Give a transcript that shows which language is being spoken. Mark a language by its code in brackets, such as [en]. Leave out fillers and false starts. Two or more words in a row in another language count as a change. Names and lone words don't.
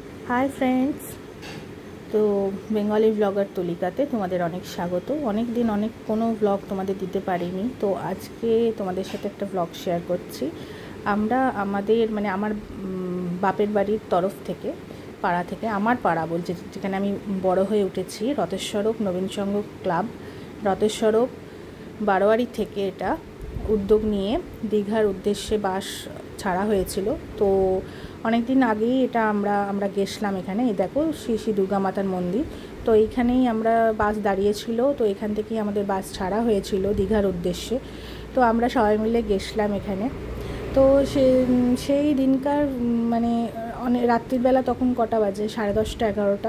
[en] Hi friends, [bn] তো বেঙ্গলি ব্লগার তুলিকাতে তোমাদের অনেক স্বাগত। অনেক দিন অনেক কোনো ব্লগ তোমাদের দিতে পারিনি, তো আজ কে তোমাদের সাথে একটা ব্লগ শেয়ার করছি। আমরা আমাদের মানে আমার বাপের বাড়ির তরফ থেকে পাড়া থেকে আমার পাড়া বলছি যেখানে আমি বড় হয়ে উঠেছি রতেশ্বরক নবীন সংঘ ক্লাব রতেশ্বরক বারোয়ারি থেকে এটা উদ্যোগ নিয়ে দীঘার উদ্দেশ্যে বাস ছাড়া হয়েছিল। তো অনেক দিন আগে এটা আমরা গেছিলাম এখানে। এই দেখো শ্রী শ্রী দুর্গা মাতার মন্দির। তো এইখানেই আমরা বাস দাঁড়িয়েছিল, তো এখান থেকেই আমাদের বাস ছাড়া হয়েছিল দীঘার উদ্দেশ্যে। তো আমরা সবাই মিলে গেছিলাম এখানে। তো সেই দিনকার মানে অনেক রাত্রির বেলা তখন কটা বাজে 10:30 11টা।